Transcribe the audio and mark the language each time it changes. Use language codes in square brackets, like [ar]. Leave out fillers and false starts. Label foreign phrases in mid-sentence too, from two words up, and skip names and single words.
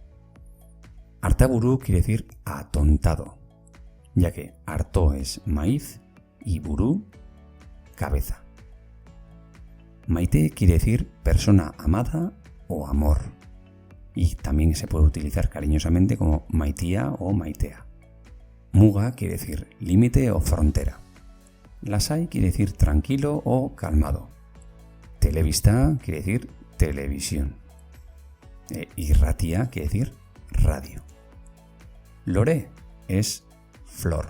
[es] Artaburu quiere decir atontado, ya que arto es maíz y burú cabeza. Maite quiere decir persona amada o amor. Y también se puede utilizar cariñosamente como maitia o maitea. Muga quiere decir límite o frontera. Lasai quiere decir tranquilo o calmado. Telebista quiere decir televisión. Irratia quiere decir radio. Lore es flor.